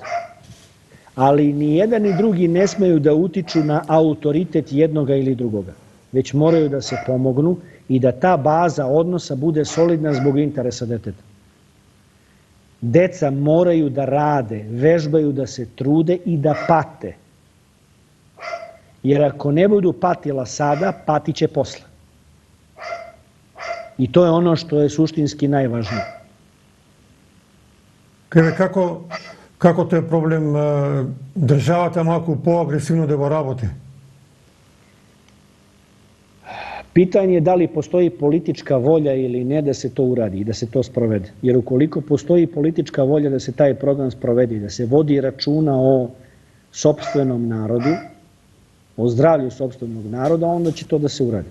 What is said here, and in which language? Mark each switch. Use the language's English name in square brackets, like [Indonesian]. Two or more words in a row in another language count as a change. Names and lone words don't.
[Serbian] Ali ni jedan ni drugi ne smeju da utiču na autoritet jednoga ili drugoga, već moraju da se pomognu i da ta baza odnosa bude solidna zbog interesa deteta. Deca moraju da rade, vežbaju, da se trude i da pate. Jer ako ne budu patila sada, patit će posle. I to je ono što je suštinski najvažnije. [Macedonian] Како тоа е проблем, државата малку поагресивно да го работи? [Serbian] Pitanje je da li postoji politička volja ili ne da se to uradi i da se to sprovede. Jer ukoliko postoji politička volja da se taj program sprovede i da se vodi računa o sopstvenom narodu, o zdravlju sopstvenog naroda, onda će to da se uradi.